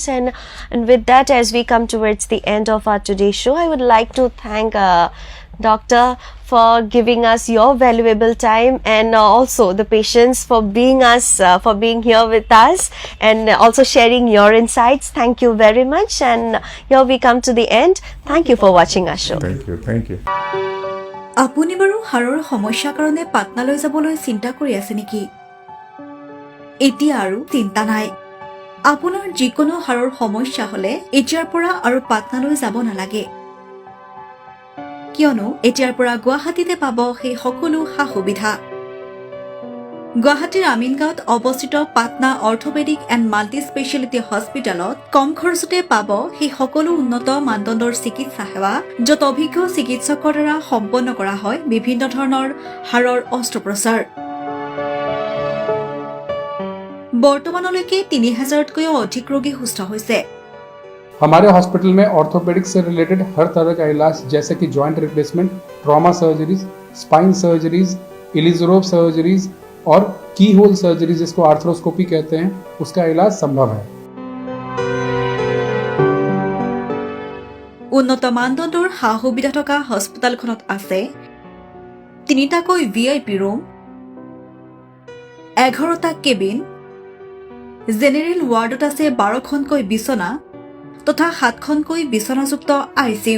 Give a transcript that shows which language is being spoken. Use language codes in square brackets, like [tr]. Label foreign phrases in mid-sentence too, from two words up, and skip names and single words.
[en] And with that, as we come towards the end of our today's show, I would like to thank Doctor for giving us your valuable time, and also the patients for being here with us and also sharing your insights. Thank you very much. And here we come to the end. Thank you for watching our show. Thank you. [as] আপুনি বাৰু হাড়ৰ সমস্যাৰ কাৰণে পাটনালৈ যাবলৈ চিন্তা কৰি আছে নেকি? এতিয়া আৰু চিন্তা নাই। আপোনাৰ যিকোনো হাড়ৰ সমস্যা হলে এতিয়াৰ পৰা আৰু পাটনালৈ যাব নালাগে, কিয়নো এতিয়াৰ পৰা গুৱাহাটীতে পাব সেই সকলো সা-সুবিধা। গুৱাহাটীৰ আমিনগাঁৱত অৱস্থিত পাটনা অৰ্থপেডিক এণ্ড মাল্টি স্পেচিয়েলিটি হস্পিটেলত কম খৰচতে পাব সেই সকলো উন্নত মানদণ্ডৰ চিকিৎসা সেৱা, য'ত অভিজ্ঞ চিকিৎসকৰ দ্বাৰা সম্পন্ন কৰা হয় বিভিন্ন ধৰণৰ হাড়ৰ অস্ত্ৰোপচাৰ। বৰ্তমানলৈকে 3000তকৈও অধিক ৰোগী সুস্থ হৈছে। [hi] हमारे हॉस्पिटल में ऑर्थोपेडिक से रिलेटेड हर तरह का इलाज, जैसे कि [en] joint replacement, trauma surgeries, spine surgeries, Ilizarov surgeries [hi] और [en] key hole surgery [hi] जिसको आर्थ्रोस्कोपी कहते हैं, उसका इलाज संभव है। [as] উন্নত মানদণ্ডৰ সা-সুবিধা থকা হস্পিটেলখনত আছে 3টাকৈ [en] VIP room, [as] 11টা কেবিন, [en] general wardত [as] আছে 12খনকৈ বিছনা তথা 7খনকৈ বিছনাযুক্ত ICU।